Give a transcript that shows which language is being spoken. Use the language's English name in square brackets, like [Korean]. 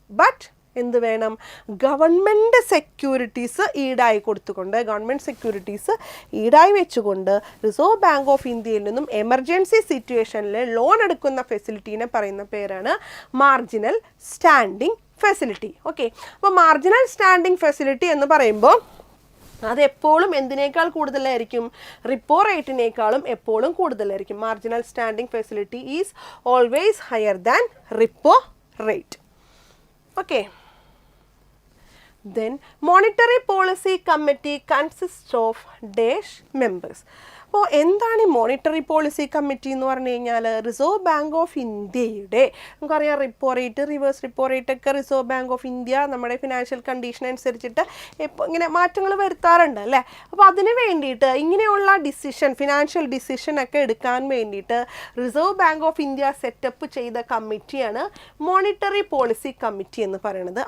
[Malayalam] But എന്ത് വേണം? Government securities ഈടായി കൊടുത്തുകൊണ്ട്, ഗവൺമെൻറ് സെക്യൂരിറ്റീസ് ഈടായി വെച്ചുകൊണ്ട് റിസർവ് ബാങ്ക് ഓഫ് ഇന്ത്യയിൽ നിന്നും എമർജൻസി സിറ്റുവേഷനിൽ ലോൺ എടുക്കുന്ന ഫെസിലിറ്റീനെ പറയുന്ന പേരാണ് മാർജിനൽ സ്റ്റാൻഡിംഗ് ഫെസിലിറ്റി. ഓക്കെ, അപ്പോൾ മാർജിനൽ സ്റ്റാൻഡിംഗ് ഫെസിലിറ്റി എന്ന് പറയുമ്പോൾ അതെപ്പോഴും എന്തിനേക്കാൾ കൂടുതലായിരിക്കും? റിപ്പോ റേറ്റിനേക്കാളും എപ്പോഴും കൂടുതലായിരിക്കും. [English] Marginal standing facility is always higher than repo rate. Okay, then monetary policy committee consists of dash members. [Malayalam] അപ്പോൾ എന്താണ് ഈ മോണിറ്ററി പോളിസി കമ്മിറ്റി എന്ന് പറഞ്ഞു കഴിഞ്ഞാൽ? റിസർവ് ബാങ്ക് ഓഫ് ഇന്ത്യയുടെ, നമുക്കറിയാം repo rate, reverse repo rate ഒക്കെ റിസർവ് ബാങ്ക് ഓഫ് ഇന്ത്യ നമ്മുടെ ഫിനാൻഷ്യൽ കണ്ടീഷൻ അനുസരിച്ചിട്ട് ഇങ്ങനെ മാറ്റങ്ങൾ വരുത്താറുണ്ട് അല്ലേ. അപ്പോൾ അതിന് വേണ്ടിയിട്ട് ഇങ്ങനെയുള്ള ഡിസിഷൻ, ഫിനാൻഷ്യൽ ഡിസിഷൻ ഒക്കെ എടുക്കാൻ വേണ്ടിയിട്ട് reserve bank of India setup ചെയ്ത കമ്മിറ്റിയാണ് മോണിറ്ററി പോളിസി കമ്മിറ്റി എന്ന് പറയുന്നത്.